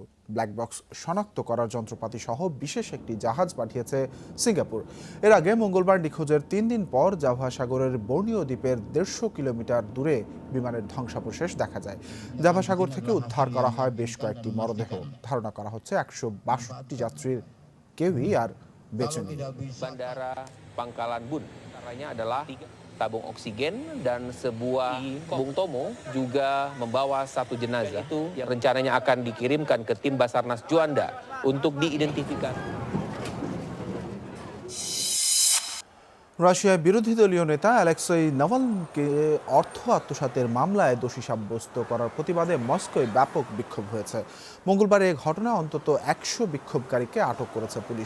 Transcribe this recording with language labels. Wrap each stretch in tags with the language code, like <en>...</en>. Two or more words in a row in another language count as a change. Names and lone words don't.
<bn>ব্ল্যাক বক্স শনাক্ত করার যন্ত্রপাতি সহ বিশেষ একটি জাহাজ পাঠিয়েছে সিঙ্গাপুর। এর আগে মঙ্গলবার নিখোঁজের 3 দিন পর জাভা সাগরের বর্নিও দ্বীপের 150 কিলোমিটার দূরে বিমানের ধ্বংসাবশেষ দেখা যায়। জাভা সাগর থেকে উদ্ধার করা হয় বেশ কয়েকটি মরদেহ। ধারণা করা হচ্ছে 162 যাত্রীর কেউই আর বেঁচে নেই।</bn> <id>Bandara Pangkalan Bun. Antaranya adalah 3 tabung oksigen dan sebuah Bung Tomo juga membawa 1 jenazah. Itu yang rencananya akan dikirimkan ke tim Basarnas Juanda untuk diidentifikasi.</id> <bn>রাশিয়ার বিরোধী দলীয় নেতা অ্যালেক্সেই নাভালনিকে অর্থ আত্মসাতের মামলায় দোষী সাব্যস্ত করার প্রতিবাদে মস্কোয় ব্যাপক বিক্ষোভ হয়েছে। মঙ্গলবার এই ঘটনায় অন্তত 100 বিক্ষোভকারীকে আটক করেছে পুলিশ।</bn>